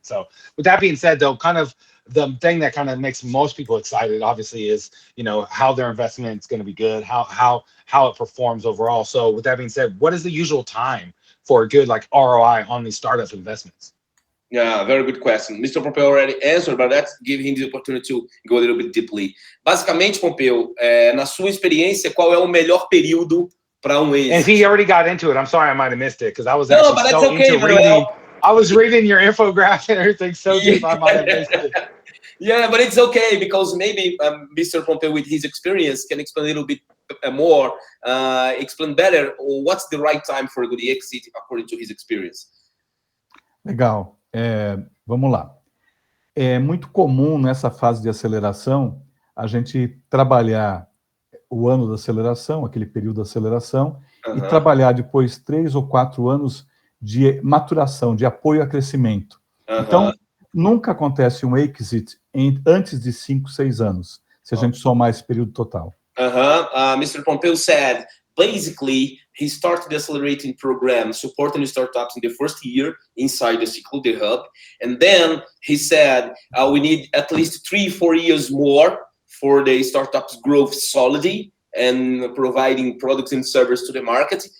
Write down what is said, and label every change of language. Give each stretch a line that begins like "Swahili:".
English: So with that being said, though, kind of the thing that kind of makes most people excited, obviously, is how their investment is going to be good, how it performs overall. So with that being said, what is the usual time for a good ROI on these startup investments? Yeah, very good question. Mr. Pompeu already answered, but let's give him the opportunity to go a little bit deeply.
Portuguese: Basicamente, Pompeu, na sua experiência, qual é o melhor período para exit?
English: And he already got into it. I'm sorry I might have missed it because I was into reading. I was reading your infographic and everything so deep I might have missed it. Yeah, but it's okay because maybe Mr. Pompeu, with his experience, can explain a little bit more, explain better what's the right time for a good exit according to his experience.
Portuguese: Legal. Vamos lá. É muito comum nessa fase de aceleração a gente trabalhar o ano da aceleração, aquele período de aceleração, e trabalhar depois 3 ou 4 anos de maturação, de apoio a crescimento. Então, nunca acontece um exit antes de 5, 6 anos, se a gente somar esse período total.
English: Mr. Pompeu said, basically, he started the accelerating program, supporting startups in the first year inside the Cyklo, the hub. And then he said, we need at least 3-4 years more for the startups' growth solidity and providing products and services to the market.